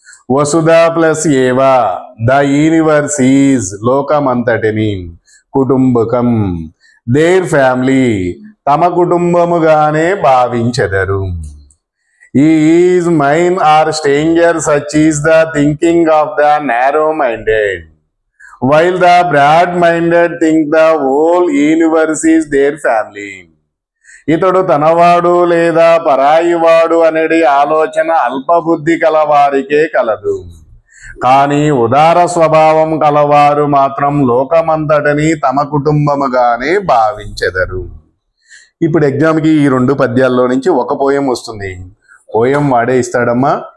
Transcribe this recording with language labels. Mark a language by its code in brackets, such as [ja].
[en] వసుధ ప్లస్ ఏవ, the universe is, లోకమంతటిని. [te] కుటుంబకం, [en] their family, [te] తమ కుటుంబముగానే భావించెదరు. [en] ఈ is mine or stranger, such is the thinking of the narrow minded. while the broad-minded think the whole universe is their family. [te] ఇతడు తనవాడు లేదా పరాయివాడు అనేది ఆలోచన అల్పబుద్ధి కలవారికే కలదు, కానీ ఉదార స్వభావం కలవారు మాత్రం లోకమంతటిని తమ కుటుంబముగానే భావించెదరు. ఇప్పుడు ఎగ్జామ్కి ఈ 2 పద్యాల్లో నుంచి ఒక పోయం వస్తుంది. పోయం వాడే ఇస్తాడమ్మా.